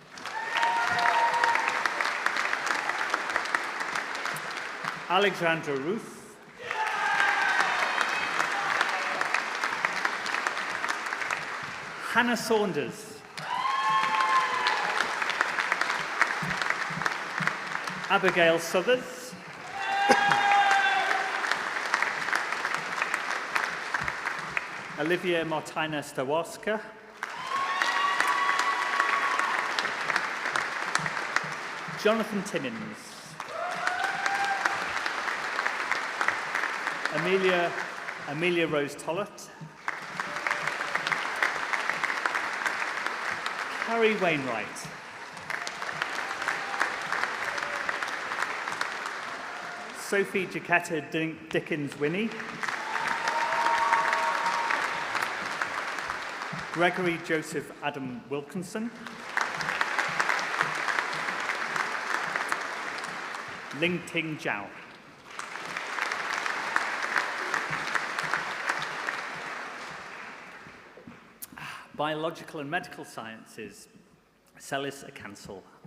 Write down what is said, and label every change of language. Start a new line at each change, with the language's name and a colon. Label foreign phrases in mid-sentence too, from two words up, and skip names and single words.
English: Alexandra Ruth. Hannah Saunders. Abigail Southers. Olivia Martina Stawarska. Jonathan Timmins. Amelia Rose Tollett. Harry Wainwright. Sophie Jaquetta Dickens Winnie. Gregory Joseph Adam Wilkinson. Ling Ting Zhao. Biological and Medical Sciences, Celis Chancellor.